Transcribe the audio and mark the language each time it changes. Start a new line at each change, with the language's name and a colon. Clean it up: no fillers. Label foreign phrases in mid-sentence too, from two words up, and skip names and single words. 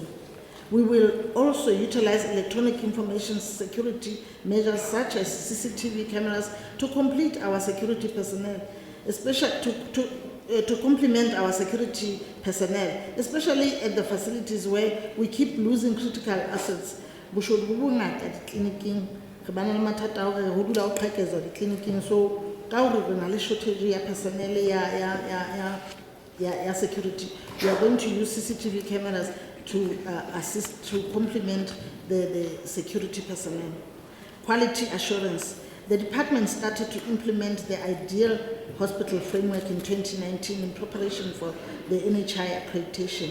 English: We will also utilize electronic information security measures such as CCTV cameras to complete our security personnel, especially complement our security personnel, especially at the facilities where we keep losing critical assets.
Southern Sotho: Boshodu bo bongata ditleliniking, re bana le mathata a hore ho dula ho qhekeza ditleliniking, so ka hore re na le shortage ya personnel ya security,
English: we are going to use CCTV cameras to assist, to complement the security personnel. Quality assurance. The department started to implement the ideal hospital framework in 2019 in preparation for the NHI accreditation.